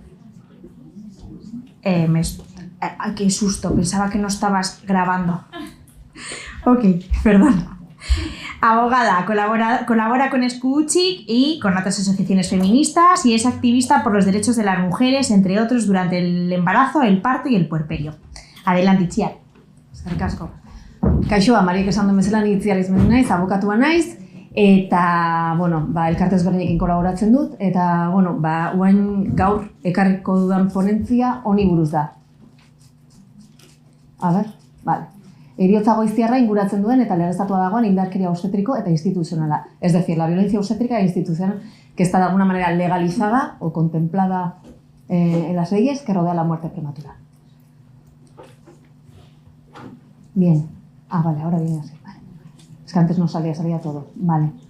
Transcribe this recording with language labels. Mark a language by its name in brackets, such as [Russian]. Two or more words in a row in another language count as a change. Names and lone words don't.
[Spanish] Qué susto, pensaba que no estabas grabando. Ok, perdón. Abogada, colabora con Escuchik y con otras asociaciones feministas y es activista por los derechos de las mujeres, entre otros, durante el embarazo, el parto y el puerperio. Adelante, Itziar. [Basque] Eskerrik asko. Kaixo, Mariek esan duen bezala ni Itziar Eizmendi naiz, abokatua naiz, eta, elkarte ezberdinekin kolaboratzen dut, eta, orain gaur ekarriko dudan ponentzia honi buruz da. Heriotza goiztiarra inguratzen duen eta legeztatua dagoen indarkeria obstétrico eta institucionala. [Spanish] Es decir, la violencia obstétrica e institucional que está de alguna manera legalizada o contemplada en las leyes que rodea la muerte prematura. Bien. Ahora viene así. Vale. Es que antes no salía todo. Vale.